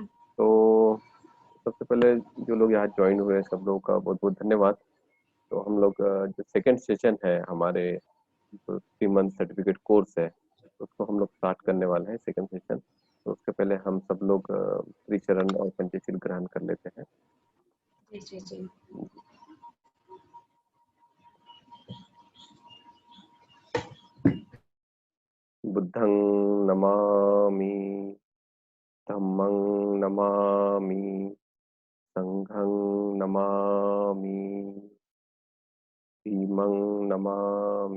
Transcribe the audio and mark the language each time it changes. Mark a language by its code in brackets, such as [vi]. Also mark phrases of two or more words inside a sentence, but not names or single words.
[hi] तो सबसे पहले जो लोग यहाँ ज्वाइन हुए सब लोगों का बहुत बहुत धन्यवाद। तो हम लोग जो [en] second session [hi] है हमारे जो [en] 3 month certificate course [hi] है उसको हम लोग स्टार्ट करने वाले हैं [en] second session. [hi] तो उसके पहले हम सब लोग त्रिचरण और पंचशील ग्रहण कर लेते हैं। जी जी। [pi] बुद्धं नमामि, धम्मं नमामि, संघं नमामि, भीमं नमामि।